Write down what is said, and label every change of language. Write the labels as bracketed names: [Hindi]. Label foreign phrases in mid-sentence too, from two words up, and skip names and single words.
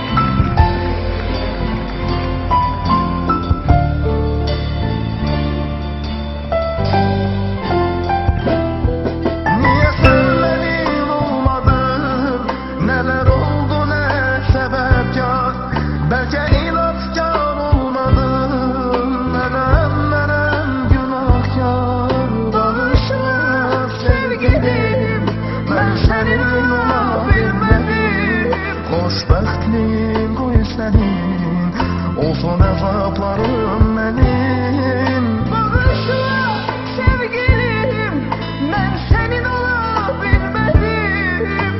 [Turkish] Niye söyledin olmadın? Neler oldu ne sebepkar? Belki inatçar olmadın. Nenem günahkar. Bağışla sevgilim, ben senin olabilmedim. [Azerbaijani] Xoşbəxtliyin qoy sənin, olsun əzablarım mənim. Bağışla sevgilim, mən sənin ola bilmədim.